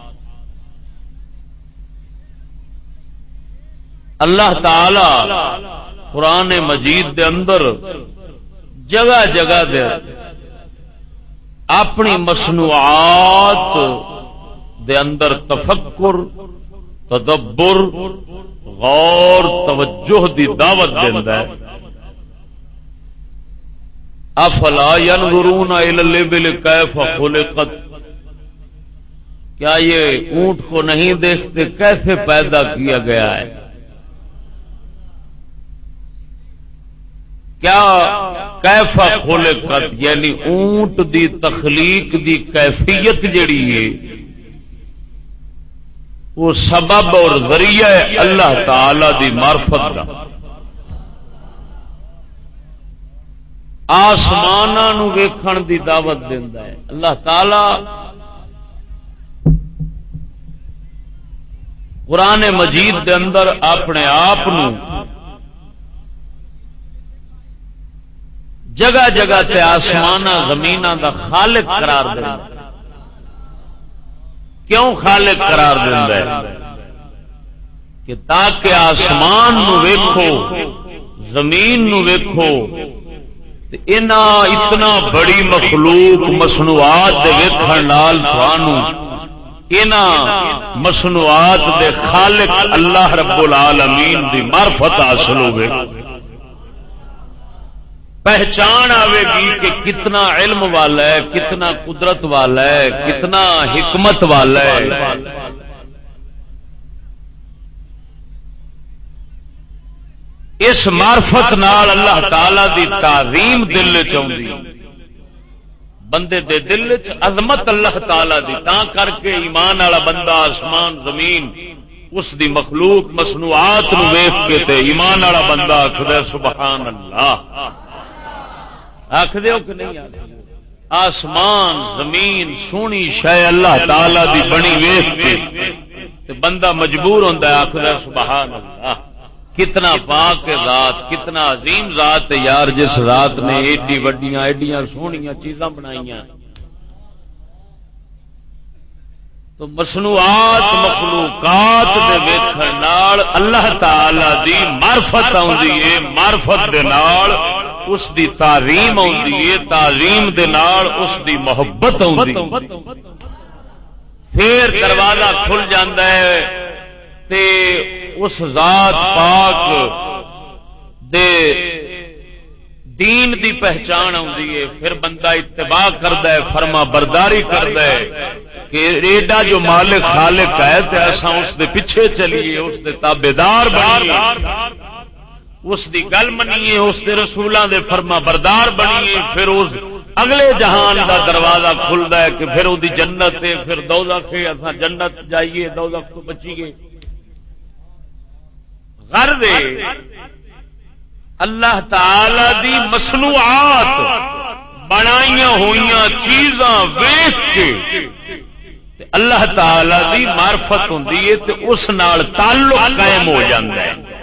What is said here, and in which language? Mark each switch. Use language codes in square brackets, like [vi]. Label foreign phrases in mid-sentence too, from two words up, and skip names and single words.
[pa] اللہ تعالی قرآن مجید دے اندر جگہ جگہ دے اپنی مصنوعات دے اندر تفکر، تدبر، غور، توجہ دی دعوت دیندا ہے۔ [ar] افلا ينظرون الى الابل كيف خلقت، [ur] کیا یہ اونٹ کو نہیں دیکھتے کیسے پیدا کیا گیا ہے؟ [pa] کیا کیف خلقت یعنی اونٹ دی تخلیق دی کیفیت جڑی ہے وہ سبب اور ذریعہ ہے اللہ تعالی دی معرفت دا۔ آسماناں نو ویکھن دی دعوت دیندا ہے اللہ تعالی۔ قرآن مجید دے اندر اپنے آپ نو جگہ جگہ تے آسمان زمین دا خالق قرار دیندا ہے۔ کیوں خالق قرار دیندا ہے؟ کہ تاکہ آسمان نو ویکھو، زمین نو ویکھو، اتنا بڑی مخلوق مصنوعات دے ویکھن نال تھانوں انہاں مصنوعات دے خالق اللہ رب العالمین دی معرفت حاصل ہوے، پہچان آئے گی کہ کتنا علم والا ہے، کتنا قدرت والا ہے، کتنا حکمت والا ہے۔ اس معرفت نال اللہ تعالی دی تعظیم دل چ آندی، بندے دے دل چ عظمت اللہ تعالی دی، تاں کر کے ایمان والا بندہ آسمان زمین اس دی مخلوق مصنوعات نو ویکھ کے تے ایمان والا بندہ آکھدا سبحان اللہ۔ آکھدے ہو کہ نہیں آکھدے؟ آسمان زمین سونی شے اللہ تعالی دی بنی ویکھ کے تے بندہ مجبور ہوندا ہے آکھدا سبحان اللہ۔ کتنا پاک ذات، کتنا عظیم ذات ہے یار، جس ذات نے ایڈی وڈیاں ایڈیاں سونیاں چیزاں بنائیاں۔ تو مصنوعات مخلوقات دے ویکھن نال اللہ تعالی دی معرفت آندی ہے، معرفت دے نال اس دی تعظیم آندی ہے، تعظیم دے نال اس دی محبت آندی، پھر دروازہ کھل جاندا ہے تے اس ذات پاک دے دین دی پہچان آندی ہے، پھر بندہ اتباع کردا ہے، فرما برداری کردا ہے کہ ایڈا جو مالک خالق ہے تے اساں اس دے پیچھے چلیے، اس دے تابعدار بنیے، اس دی گل منیے، اس دے رسولاں دے فرما بردار بنیے، پھر اس اگلے جہان دا دروازہ کھلدا ہے کہ پھر اودی جنت ہے، پھر دوزخ ہے، اساں جنت جائیے، دوزخ تو بچیے۔ غرض اللہ تعالی دی مصنوعات بنائیاں ہوئیاں چیزاں ویکھ کے اللہ تعالی دی معرفت ہوندی ہے تے اس نال تعلق قائم ہو جاندا ہے۔